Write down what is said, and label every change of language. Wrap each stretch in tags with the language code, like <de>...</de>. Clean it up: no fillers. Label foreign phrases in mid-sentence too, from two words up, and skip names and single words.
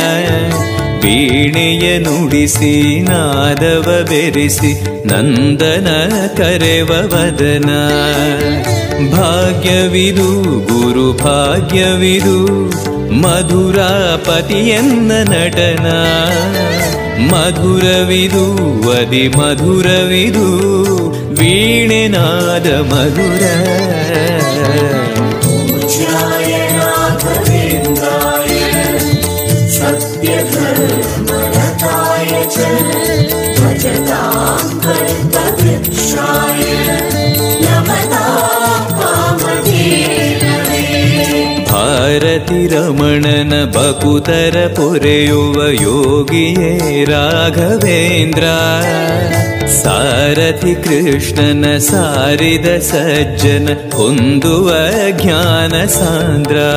<kn>ವೀಣೆಯ ನುಡಿಸಿ ನಾದವ ಬೆರೆಸಿ ನಂದನ ಕರೆವ ವದನ ಭಾಗ್ಯವಿದು ಗುರು ಭಾಗ್ಯವಿದು ಮಧುರಾಪತಿಯನ್ನ ನಟನ ಮಧುರವಿದು ಅದಿ ಮಧುರವಿದು ವೀಣೆನಾದ ಮಧುರ</kn> <sa>पूज्याय राघवेन्द्राय सत्यधर्मरताय च भजतां कल्पवृक्षाय नमतां कामधेनवे</sa> <kn>ಭಾರತಿ ರಮಣನ ಬಕುತರ ಪೊರೆಯುವ ಯೋಗಿಯೇ ರಾಘವೇಂದ್ರ ಸಾರಥಿ ಕೃಷ್ಣನ ಸಾರಿದ ಸಜ್ಜನ ಹೊಂದುವ ಜ್ಞಾನ ಸಾಂದ್ರ</kn>